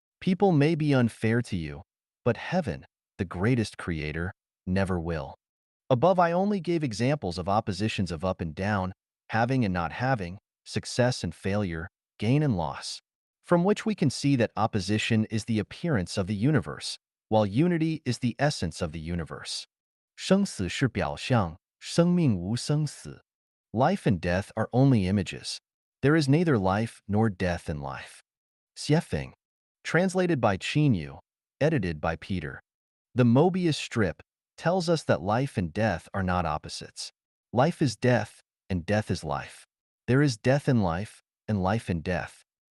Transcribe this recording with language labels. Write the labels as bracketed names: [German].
[English] People may be unfair to you, but heaven, the greatest creator, never will. Above, I only gave examples of oppositions of up and down, having and not having, success and failure, gain and loss, from which we can see that opposition is the appearance of the universe, while unity is the essence of the universe. [Chinese] 生死是表象，生命无生死. [English] Life and death are only images. There is neither life nor death in life. Xiefeng. Translated by Qin Yu, edited by Peter. The Mobius strip tells us that life and death are not opposites. Life is death, and death is life. There is death in life, and life in death.